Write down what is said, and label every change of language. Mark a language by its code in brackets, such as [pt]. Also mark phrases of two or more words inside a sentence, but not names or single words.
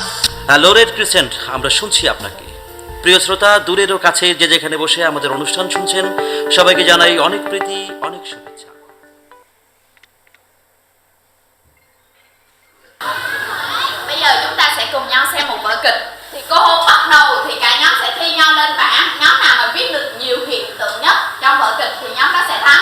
[bn] হ্যালো রেড ক্রিসেন্ট, আমরা শুনছি আপনাকে। প্রিয় শ্রোতা, দূরের ও কাছে যে যেখানে বসে আমাদের অনুষ্ঠান শুনছেন, সবাইকে জানাই অনেক প্রীতি, অনেক শুভেচ্ছা। [vi] Bây giờ chúng ta sẽ cùng nhau xem một vở kịch. Thì cô Hôn bắt đầu thì cả nhóm sẽ thi nhau lên bảng. Nhóm nào mà viết được nhiều hiện tượng nhất trong vở kịch thì nhóm đó sẽ thắng.